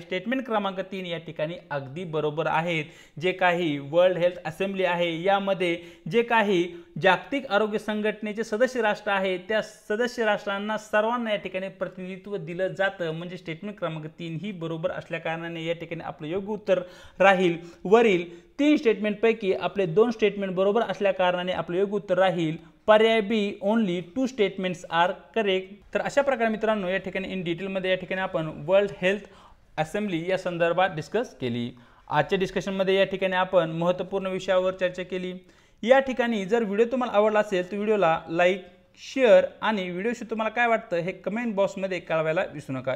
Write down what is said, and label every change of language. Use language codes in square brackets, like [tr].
[mr] Statement क्रमांक 3 या ठिकाणी अगदी बरोबर आहेत. जे काही वर्ल्ड हेल्थ असेंब्ली आहे यामध्ये जे काही जागतिक आरोग्य संघटनेचे सदस्य राष्ट्र आहेत त्या सदस्य राष्ट्रांना सर्वांना या ठिकाणी प्रतिनिधित्व दिलं जातं. म्हणजे स्टेटमेंट क्रमांक 3 ही बरोबर असल्या कारणाने या ठिकाणी आपलं योग्य उत्तर राहील वरील 3 स्टेटमेंट पैकी आपले 2 स्टेटमेंट बरोबर असल्या कारणाने आपलं योग्य उत्तर राहील पर्याय बी. [en] Only 2 statements are correct. [mr] तर अशा प्रकारे मित्रांनो या ठिकाणी इन डिटेलमध्ये या ठिकाणी आपण वर्ल्ड हेल्थ असेंब्ली या संदर्भात डिस्कस केली. आजच्या डिस्कशनमध्ये या ठिकाणी आपण महत्त्वपूर्ण विषयावर चर्चा केली. या ठिकाणी जर व्हिडिओ तुम्हाला आवडला असेल तर व्हिडिओला लाईक, शेअर आणि व्हिडिओशी तुम्हाला काय वाटतं हे कमेंट बॉक्समध्ये कळवायला विसरू नका.